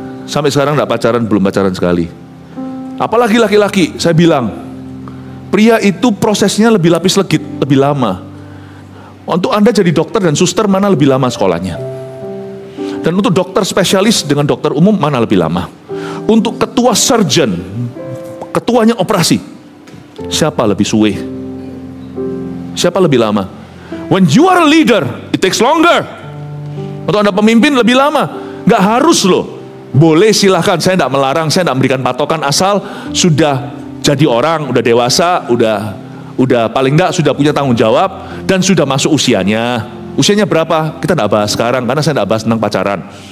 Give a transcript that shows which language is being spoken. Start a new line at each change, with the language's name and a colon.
Indonesian: Sampai sekarang gak pacaran, belum pacaran sekali. Apalagi laki-laki, saya bilang, pria itu prosesnya lebih lapis legit, lebih lama. Untuk Anda jadi dokter dan suster, mana lebih lama sekolahnya? Dan untuk dokter spesialis dengan dokter umum, mana lebih lama? Untuk ketua surgeon, ketuanya operasi, siapa lebih suwe? Siapa lebih lama?
English: When you are a leader, it takes longer.
Indonesian: Untuk Anda pemimpin lebih lama. Gak harus loh. Boleh, silahkan, saya tidak melarang, saya tidak memberikan patokan, asal sudah jadi orang, udah dewasa, udah paling tidak sudah punya tanggung jawab dan sudah masuk usianya. Usianya berapa? Kita tidak bahas sekarang karena saya tidak bahas tentang pacaran.